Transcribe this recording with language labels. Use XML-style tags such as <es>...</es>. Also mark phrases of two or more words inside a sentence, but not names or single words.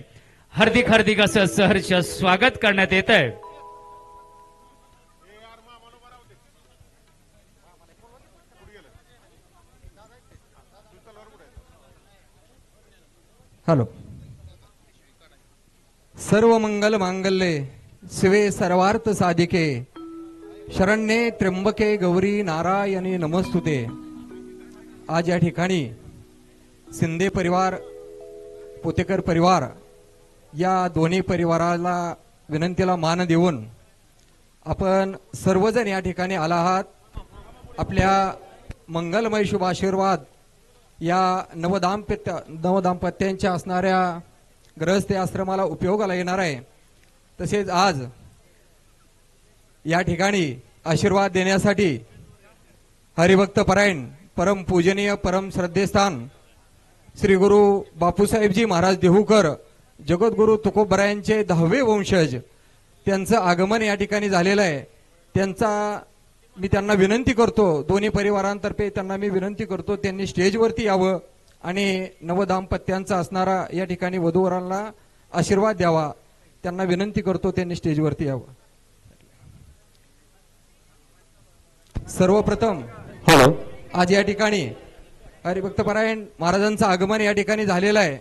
<mr>हार्दिक हार्दिक असं सहर्ष स्वागत करण्यात येत आहे. हॅलो.</mr> <sa>सर्व मंगल मांगल्ये शिवे सर्वार्थ साधिके शरण्ये त्र्यंबके गौरी नारायणी नमस्तुते.</sa> <mr>आज या ठिकाणी शिंदे परिवार, पोतेकर परिवार या दोन्ही परिवाराला विनंतीला मान देऊन आपण सर्वजण या ठिकाणी आला आहात. आपल्या मंगलमय शुभ आशीर्वाद या नवदाम्पत्यांच्या असणाऱ्या गृहस्थ आश्रमाला उपयोगाला येणार आहे. तसेच आज या ठिकाणी आशीर्वाद देण्यासाठी हरिभक्त परायण परम पूजनीय परम श्रद्धेस्थान श्री गुरु बापूसाहेबजी महाराज देहूकर, जगद्गुरु तुकोबरायांचे 10वे वंशज, त्यांचं आगमन या ठिकाणी झालेलं आहे. मी त्यांना विनंती करतो, दोन्ही परिवारांतर्फे त्यांना मी विनंती करतो, त्यांनी स्टेजवरती यावं आणि नवदाम्पत्यांचा असणारा या ठिकाणी वधूवरांना आशीर्वाद द्यावा. त्यांना विनंती करतो, त्यांनी स्टेजवरती यावं. सर्वप्रथम आज या ठिकाणी हरिभक्तपरायण महाराजांचं आगमन या ठिकाणी झालेलं आहे.</mr>